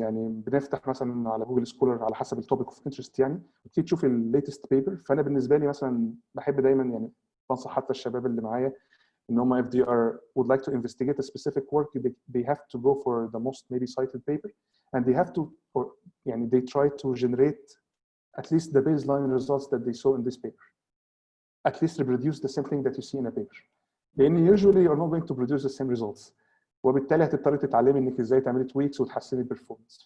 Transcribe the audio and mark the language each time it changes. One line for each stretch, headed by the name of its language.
Arabic: يعني بنفتح مثلا على جوجل سكولر على حسب التوبيك اوف انترست، يعني وتبتدي تشوف الليتست بيبر. فانا بالنسبه لي مثلا بحب دايما يعني بنصح حتى الشباب اللي معايا ان هم
English: if they would like to investigate a specific work they have to go for the most maybe cited paper and they have to or يعني they try to generate at least the baseline results that they saw in this paper, at least reproduce the same thing that you see in a paper. لان usually you're not going to produce the same results،
Arabic: وبالتالي هتضطري تتعلمي انك ازاي تعملي تويكس وتحسني البرفورمانس.